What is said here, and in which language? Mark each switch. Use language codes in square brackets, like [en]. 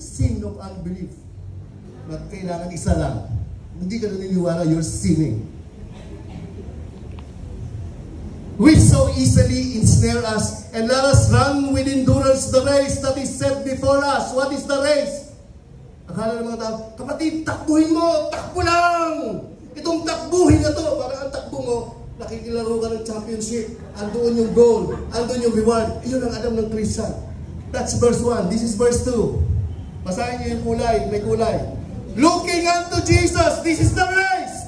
[en] Sin of unbelief. [tl] At kailangan isa lang. Hindi ka naniniwala, [en] you're sinning. Which so easily ensnare us, and let us run with endurance the race that is set before us. What is the race? [tl] Akala ng mga tao, kapatid, takbuhin mo, takbo lang! Itong takbuhin na to, parang ang takbo mo, nakikilaro ka ng championship, andoon yung goal, andoon yung reward. Iyon ang alam ng Christian. [en] That's verse 1. This is verse 2. [tl] Basahin niyo yung kulay, may kulay. [en] Looking unto Jesus, this is the race.